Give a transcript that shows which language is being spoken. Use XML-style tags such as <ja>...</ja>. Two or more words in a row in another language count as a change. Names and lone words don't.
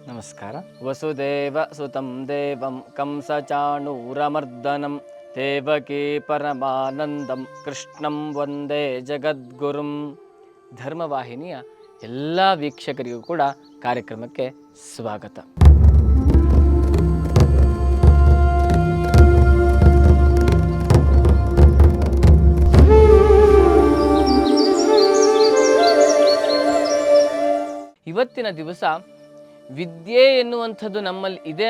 <kn>ನಮಸ್ಕಾರ.</kn> <sa>ವಸುದೇವ ಸುತಂ ದೇವಂ ಕಂಸಚಾಣೂರಮರ್ದನಂ ದೇವಕೀ ಪರಮಾನಂದಂ ಕೃಷ್ಣಂ ವಂದೇ ಜಗದ್ಗುರುಂ.</sa> <kn>ಧರ್ಮವಾಹಿನಿಯ ಎಲ್ಲ ವೀಕ್ಷಕರಿಗೂ ಕೂಡ ಕಾರ್ಯಕ್ರಮಕ್ಕೆ ಸ್ವಾಗತ. ಇವತ್ತಿನ ದಿವಸ ವಿದ್ಯೆ ಎನ್ನುವಂಥದ್ದು ನಮ್ಮಲ್ಲಿ ಇದೆ</kn>